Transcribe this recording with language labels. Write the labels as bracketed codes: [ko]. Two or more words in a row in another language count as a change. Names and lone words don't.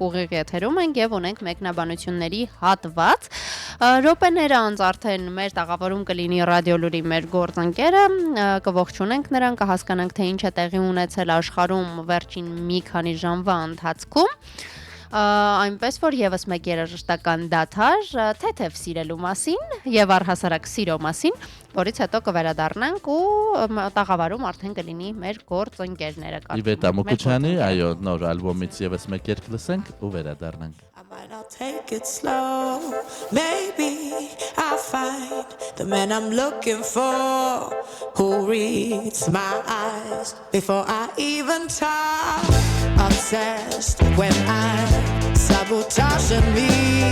[hy] ուղիղ եթերում ենք եւ ունենք մեկնաբանությունների հատված։ Ռոպեները անց արդեն մեր տաղավարում կլինի ռադիոլուրի մեր գործընկերը, կողջունենք նրան, կհասկանանք թե ինչ է տեղի ունեցել աշխարհում վերջին մի քանի ժամվա ընթացքում, այնպես որ եւս մեկ երաժշտական դադար թեթև սիրելու մասին եւ առհասարակ սիրո մասին, որից հետո կվերադառնանք ու տաղավարում արդեն կլինի մեր գործընկերները։ Իվետա Մուկուչյանի, այո, նոր ալբոմից եւս մեկ երգ լսենք ու վերադառնանք։ [en] I'll take it slow. Maybe I'll find the man I'm looking for, who reads my eyes before I even talk. Obsessed when I sabotage me.